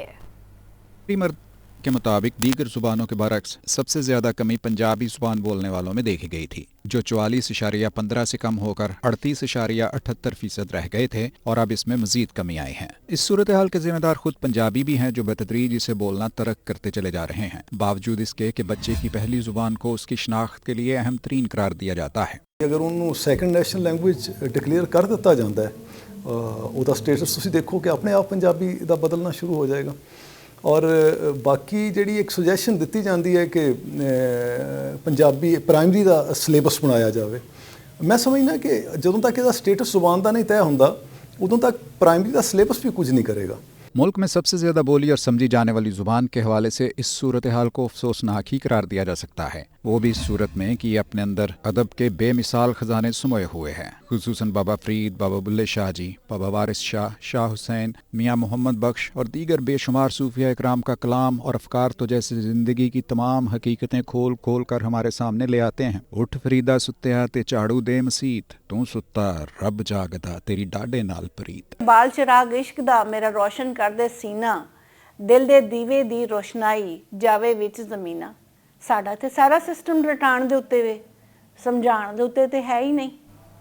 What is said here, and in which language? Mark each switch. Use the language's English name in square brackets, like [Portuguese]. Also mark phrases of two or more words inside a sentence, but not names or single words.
[Urdu] کے مطابق دیگر زبانوں کے برعکس سب سے زیادہ کمی پنجابی زبان بولنے والوں میں دیکھی گئی تھی، جو 44.15 سے کم ہو کر 38.78% رہ گئے تھے، اور اب اس میں مزید کمی آئی ہیں. اس صورتحال کے ذمہ دار خود پنجابی بھی ہیں، جو بتدریج اسے بولنا ترک کرتے چلے جا رہے ہیں، باوجود اس کے کہ بچے کی پہلی زبان کو اس کی شناخت کے لیے اہم ترین قرار دیا جاتا ہے. اگر انہوں [English] second national language declare [Urdu] کر دیتا جاتا ہے، [Punjabi] ਉਹਦਾ ਸਟੇਟਸ ਤੁਸੀਂ ਦੇਖੋ ਕਿ ਆਪਣੇ ਆਪ ਪੰਜਾਬੀ ਦਾ ਬਦਲਣਾ ਸ਼ੁਰੂ ਹੋ ਜਾਏਗਾ. ਔਰ ਬਾਕੀ ਜਿਹੜੀ ਇੱਕ ਸੁਜੈਸ਼ਨ ਦਿੱਤੀ ਜਾਂਦੀ ਹੈ ਕਿ ਪੰਜਾਬੀ ਪ੍ਰਾਇਮਰੀ ਦਾ ਸਿਲੇਬਸ ਬਣਾਇਆ ਜਾਵੇ, ਮੈਂ ਸਮਝਦਾ ਕਿ ਜਦੋਂ ਤੱਕ ਇਹਦਾ ਸਟੇਟਸ ਜ਼ੁਬਾਨ ਦਾ ਨਹੀਂ ਤੈਅ ਹੁੰਦਾ ਉਦੋਂ ਤੱਕ ਪ੍ਰਾਇਮری ਦਾ ਸਿਲੇਬਸ [Urdu] بھی کچھ نہیں کرے گا. ملک میں سب سے زیادہ بولی اور سمجھی جانے والی زبان کے حوالے سے اس صورتحال کو افسوسناک ہی قرار دیا جا سکتا ہے. وہ بھی اس صورت میں کہ اپنے اندر ادب کے بے مثال خزانے سموئے ہوئے ہیں. خصوصاً بابا فرید، بابا بلھے شاہ جی، بابا وارث شاہ، شاہ حسین، میاں محمد بخش اور دیگر بے شمار صوفیا اکرام کا کلام اور افکار تو جیسے زندگی کی تمام حقیقتیں کھول کھول کر ہمارے سامنے لے آتے ہیں. [Punjabi] ਉੱਠ ਫ਼ਰੀਦਾ ਸੁੱਤਿਆ ਤੇ ਝਾੜੂ ਦੇ ਮਸੀਤ, ਤੂੰ ਸੁੱਤਾ ਰੱਬ ਜਾਗਦਾ ਤੇਰੀ ਡਾਢੇ ਨਾਲ ਪ੍ਰੀਤ। ਬਾਲ ਚਿਰਾਗ਼ ਇਸ਼ਕ ਦਾ ਮੇਰਾ ਰੋਸ਼ਨ ਕਰ ਦੇ ਸੀਨਾ, ਦਿਲ ਦੇ ਦੀਵੇ ਦੀ ਰੋਸ਼ਨਾਈ ਜਾਵੇ ਵਿਚ ਜ਼ਮੀਨਾ। ਸਾਡਾ ਤੇ ਸਾਰਾ ਸਿਸਟਮ ਰਟਾਣ ਦੇ ਉੱਤੇ ਵੇ, ਸਮਝਾਣ ਦੇ ਉੱਤੇ ਤੇ ਹੈ ਹੀ ਨਹੀਂ।